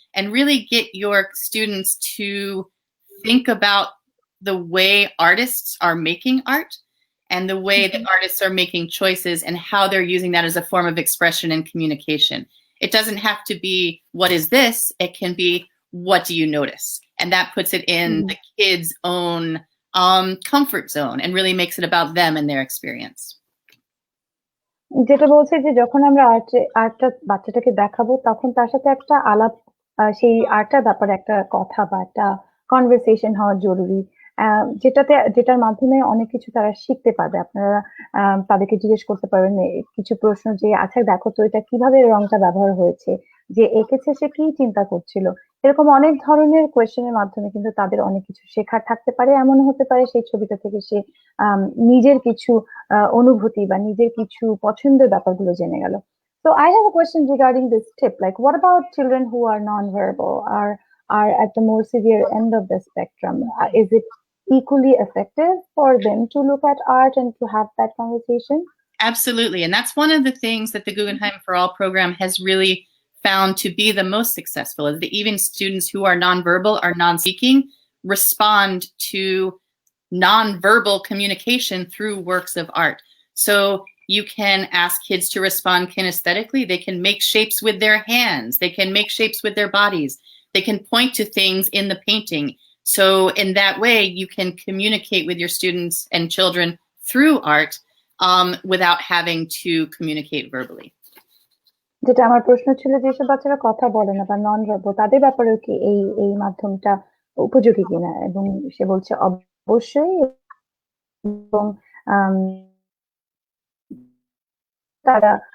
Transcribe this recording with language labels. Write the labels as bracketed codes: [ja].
[en] And really get your students to think about the way artists are making art and the way that artists are making choices and how they're using that as a form of expression and communication. It doesn't have to be, what is this? It can be, what do you notice? And that puts it in the kids' own comfort zone and really makes it about them and their experience. [bn] যেটা বলছে যে যখন আমরা আর্টটা বাচ্চাটাকে দেখাবো তখন তার সাথে একটা আলাপ, সেই আর্টটার ব্যাপারে একটা কথা বা একটা কনভারসেশন হওয়া জরুরি, যেটার মাধ্যমে অনেক কিছু তারা শিখতে পারবে। আপনারা তাদেরকে জিজ্ঞেস করতে পারবেন কিছু প্রশ্ন যে, আচ্ছা দেখো তো এটা কিভাবে রংটা ব্যবহার হয়েছে, যে এঁকেছে সে কি চিন্তা করছিল। এরকম অনেক ধরনের কোয়েশ্চেনের মাধ্যমে কিন্তু তাদের অনেক কিছু শেখার থাকতে পারে। এমন হতে পারে সেই ছবিটা থেকে সে নিজের কিছু অনুভূতি বা নিজের কিছু পছন্দের ব্যাপারগুলো জেনে গেল। [en] So I have a question regarding this tip. Like, what about children who are non-verbal, are at the more severe end of the spectrum? Is it equally effective for them to look at art and to have that conversation? Absolutely. And that's one of the things that the Guggenheim for All program has really found to be the most successful, is that even students who are nonverbal or non-speaking respond to nonverbal communication through works of art. So you can ask kids to respond kinesthetically. They can make shapes with their hands. They can make shapes with their bodies. They can point to things in the painting. So in that way, you can communicate with your students and children through art without having to communicate verbally. [bn] যেটা আমার প্রশ্ন ছিল, যেসব বাচ্চারা কথা বলে না বা নন ভার্বাল, তাদের ব্যাপারেও কি এই মাধ্যমটা উপযোগী কিনা? এবং সে বলছে অবশ্যই, এবং তারা